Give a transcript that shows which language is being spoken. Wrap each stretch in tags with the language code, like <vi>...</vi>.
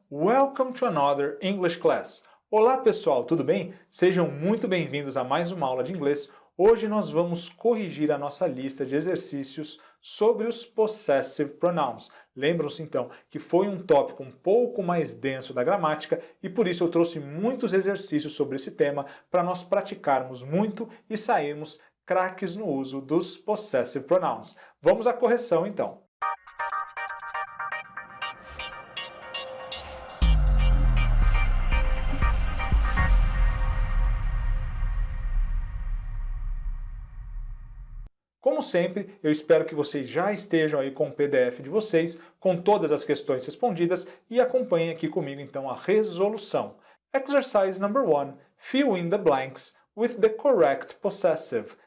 <en>Welcome to another English class.</en> <pt>Olá, pessoal, tudo bem? Sejam muito bem-vindos a mais uma aula de inglês. Hoje nós vamos corrigir a nossa lista de exercícios sobre os possessive pronouns. Lembram-se então que foi um tópico um pouco mais denso da gramática e por isso eu trouxe muitos exercícios sobre esse tema para nós praticarmos muito e sairmos craques no uso dos possessive pronouns. Vamos à correção então. Como sempre, eu espero que vocês já estejam aí com o PDF de vocês, com todas as questões respondidas e acompanhem aqui comigo então a resolução.</pt> <en>Exercise number 1. Fill in the blanks with the correct possessive.</en>